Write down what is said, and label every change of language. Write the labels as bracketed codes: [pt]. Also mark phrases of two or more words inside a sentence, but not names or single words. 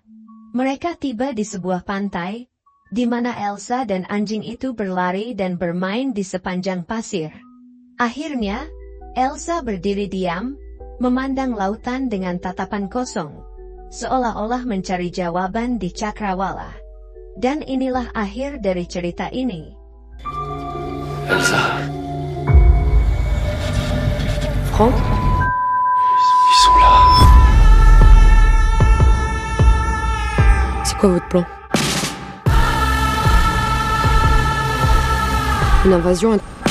[id] Mereka tiba di sebuah pantai, di mana Elsa dan anjing itu berlari dan bermain di sepanjang pasir. Akhirnya, Elsa berdiri diam, memandang lautan dengan tatapan kosong, seolah-olah mencari jawaban di cakrawala. Dan inilah akhir dari cerita ini. Elsa. Franck ? [fr] Ils sont là. C'est quoi votre plan ? Une invasion ?